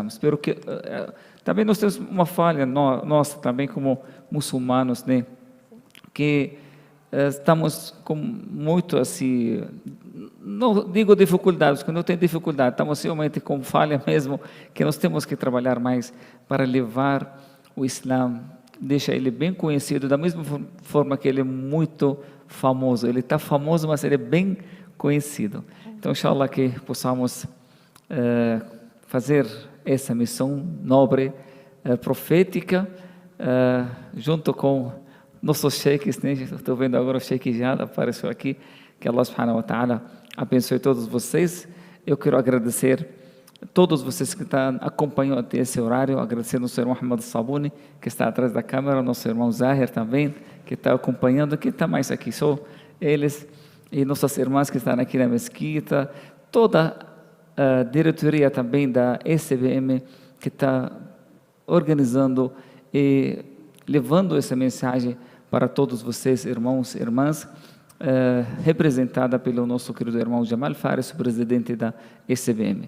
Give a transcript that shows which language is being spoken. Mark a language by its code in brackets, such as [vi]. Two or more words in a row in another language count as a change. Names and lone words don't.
[pt] Espero que também nós temos uma falha nossa também como muçulmanos, né, que estamos com muito assim, não digo dificuldades, porque não tem dificuldade, estamos realmente com falha mesmo, que nós temos que trabalhar mais para levar o Islã, deixar ele bem conhecido, da mesma forma que ele é muito famoso, ele está famoso, mas ele é bem conhecido. Então, inshallah, que possamos fazer essa missão nobre, profética, junto com nossos sheikhs, né? Estou vendo agora o sheikh já apareceu aqui, que Allah [ar] سبحانه وتعالى [pt] abençoe todos vocês. Eu quero agradecer todos vocês que estão acompanhando até esse horário, agradecendo ao senhor Mohamed Sabuni, que está atrás da câmera, nosso irmão Zahir também, que está acompanhando, que está mais aqui, só eles, e nossas irmãs que estão aqui na mesquita, toda a diretoria também da SBM, que está organizando e levando essa mensagem para todos vocês, irmãos e irmãs, representada pelo nosso querido irmão Jamal Fares, presidente da SBM.